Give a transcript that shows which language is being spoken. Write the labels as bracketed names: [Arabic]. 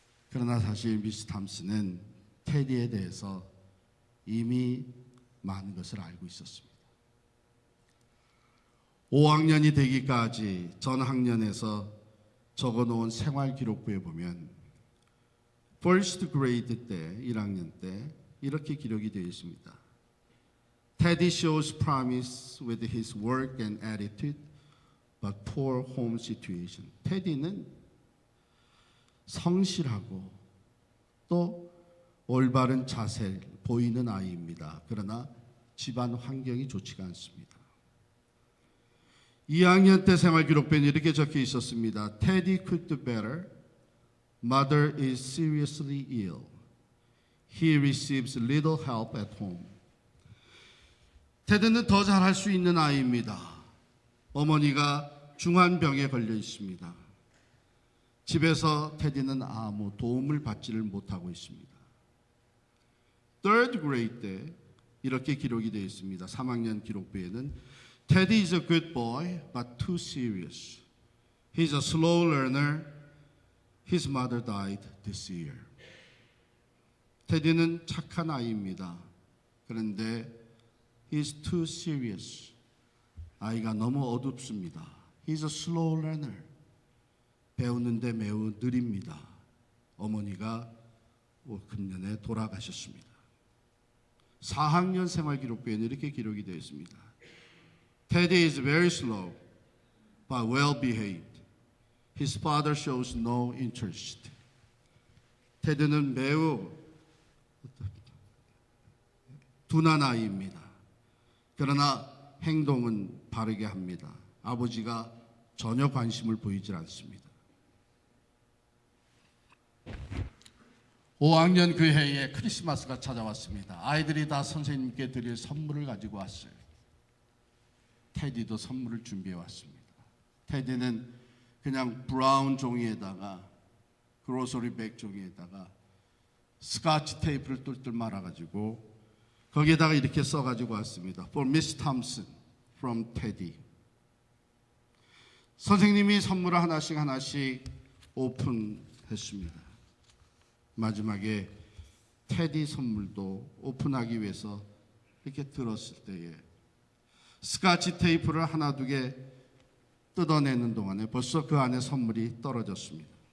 [Korean] 그러나 사실 미스 탐슨은 테디에 대해서 이미 많은 것을 알고 있었습니다. 5학년이 되기까지 전 학년에서 적어놓은 생활기록부에 보면 [English] first grade [Korean] 때 1학년 때 이렇게 기록이 되어 있습니다. [English] Teddy shows promise with his work and attitude, but poor home situation. [Korean] 테디는 성실하고 또 올바른 자세를 보이는 아이입니다. 그러나 집안 환경이 좋지가 않습니다. 2학년 때 생활기록부에는 이렇게 적혀 있었습니다. [English] Teddy could do better. Mother is seriously ill. He receives little help at home. [Korean] 테드는 더 잘할 수 있는 아이입니다. 어머니가 중환병에 걸려 있습니다. 집에서 테디는 아무 도움을 받지를 못하고 있습니다. [English] Third grade [Korean] 때 이렇게 기록이 되어 있습니다. 3학년 기록부에는 [English] Teddy is a good boy, but too serious. He's a slow learner. His mother died this year. [Korean] 테디는 착한 아이입니다. 그런데 [English] he's too serious. [Korean] 아이가 너무 어둡습니다. [English] He's a slow learner. [Korean] 배우는데 매우 느립니다. 어머니가 금년에 돌아가셨습니다. 4학년 생활기록부에는 이렇게 기록이 되어 있습니다. [English] Teddy is very slow, but well behaved. His father shows no interest. [Korean] 테드는 매우 둔한 아이입니다. 그러나 행동은 바르게 합니다. 아버지가 전혀 관심을 보이질 않습니다. 5학년 그 해에 크리스마스가 찾아왔습니다. 아이들이 다 선생님께 드릴 선물을 가지고 왔어요. 테디도 선물을 준비해 왔습니다. 테디는 그냥 브라운 종이에다가 그로서리 백 종이에다가 스카치 테이프를 똘똘 말아가지고 거기에다가 이렇게 써가지고 왔습니다. [English] For Miss Thompson from Teddy. [Korean] 선생님이 선물을 하나씩 오픈했습니다. 마지막에 테디 선물도 오픈하기 위해서 이렇게 들었을 때에 스카치 테이프를 하나 두 개 뜯어내는 동안에 벌써 그 안에 선물이 떨어졌습니다.